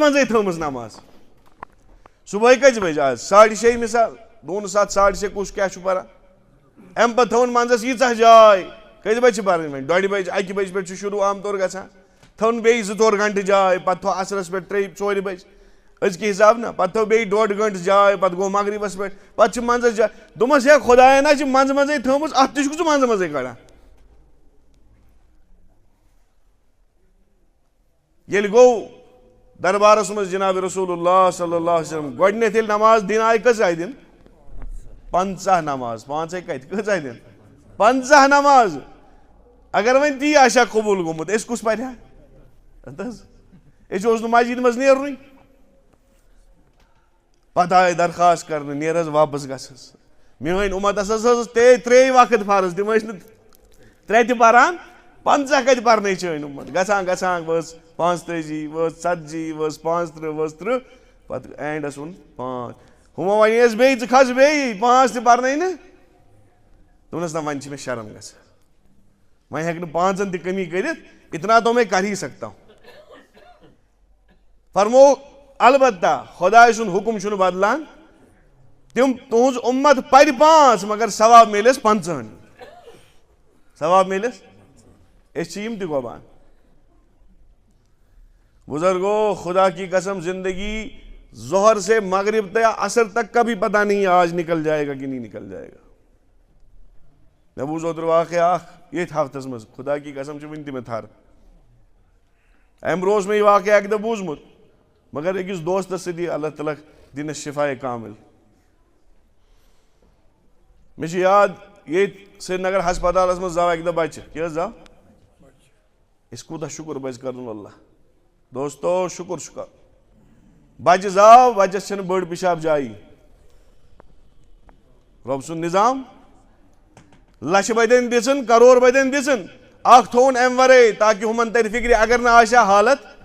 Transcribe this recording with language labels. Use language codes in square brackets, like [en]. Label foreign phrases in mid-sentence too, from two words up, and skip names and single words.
[ks] منٛزٕے تھٲومٕژ نماز صُبحٲے کٔژِ بَجہِ آز 6:30 مِثال 7:30 6:30 کُس کیٛاہ چھُ پران اَمہِ پَتہٕ تھٲوٕن منٛزس ییٖژاہ جاے کٔژِ بَجہِ چھِ پَرٕنۍ وۄنۍ 2:30 بَجہِ 1 بَجہِ پٮ۪ٹھ چھُ شروٗع عام طور گژھان تھٲوٕن بیٚیہِ 2-4 گنٹہٕ جاے پَتہٕ تھوٚو عصرس پٮ۪ٹھ 3-4 بَجہِ أزکہِ حِساب نہ پَتہٕ تھٲو بیٚیہِ 1.5 گنٹہٕ جاے پَتہٕ گوٚو مغرِبس پٮ۪ٹھ پَتہٕ چھِ منٛزس جاے دوٚپمَس ہے خۄداین ہا چھِ منٛزٕ منٛزٕے تھٲومٕژ اَتھ تہِ چھُکھ ژٕ منٛزٕ منٛزٕے کَڑان ییٚلہِ گوٚو دربارس منٛز جِناب [ar] رسول اللہ صلی اللہ علیہ وسلم [ks] گۄڈٕنیتھ ییٚلہِ نماز دِنہٕ آیہِ کٔژ آیہِ دِنہٕ 50 نماز 5 کَتہِ کٔژ آیہِ دِنہٕ 50 نماز اگر وۄنۍ تی آسہِ ہا قبوٗل گوٚمُت أسۍ کُس پَرِ ہا اَدٕ حظ أسۍ اوس نہٕ مسجد منٛز نیرنُے پتہٕ آیہِ درخاست کرنہٕ نیر حظ واپس گژھ حظ میٲنۍ اُمتس حظ ٲس 3 وقت فرض تِم ٲسۍ نہٕ 3 تہِ پران 50 کَتہِ پرنٕے چٲنۍ اُمت گژھان وٲژ 35 وٲژ 40 وٲژ 35 وٲژ 30 پتہٕ اینڈس ووٚن 5 ہُمو وَنے حظ بیٚیہِ ژٕ کھس بیٚیہِ 5 تہِ پرنٕے نہٕ دوٚپنس نہ وۄنۍ چھِ مےٚ شرم گژھان وۄنۍ ہٮ۪کہٕ نہٕ 5 تہِ کٔمی کٔرِتھ [ur] اتنا تو میں کر ہی سکتا ہوں [ks] فرمو البتہ خۄداے سُنٛد حُکُم چھُنہٕ بدلان تِم تُہنٛز اُمت پرِ 5 مگر ثواب میلٮ۪س 50 ثواب میلٮ۪س أسۍ چھِ یِم تہِ گۄبان [ur] بزرگو خدا کی قسم زندگی ظہر سے مغرب تا عصر تک کا بھی پتہ نہیں آج نکل جائے گا کہ نہیں نکل جائے گا [ks] مےٚ بوٗز اوترٕ واقعہ اکھ ییٚتھۍ ہفتس منٛز [ur] خدا کی قسم [ks] چھِ وُنہِ تہِ مےٚ تھر اَمہِ برونٛہہ اوس مےٚ یہِ واقعہ اکہِ دۄہ بوٗزمُت مگر أکِس دوستس سۭتی [ar] اللہ تعالیٰ [ks] دِنس شِفایے کامِل مےٚ چھُ یاد ییٚتہِ سرینگر ہسپتالس منٛز زاو اکہِ دۄہ بچہِ کیٛاہ حظ زاو أسۍ کوٗتاہ شُکر پزِ کرُن اللہ دوستو شُکر چھُ کرُن بچہِ زاو بچس چھنہٕ بٔڑ پِشاب جایی رۄب سُنٛد نظام لچھِ بٔدٮ۪ن دِژٕن کرور بٔدٮ۪ن دِژٕن اکھ تھووُن امہِ ورٲے تاکہِ ہُمن ترِ فِکرِ اگر نہٕ آسہِ ہا حالت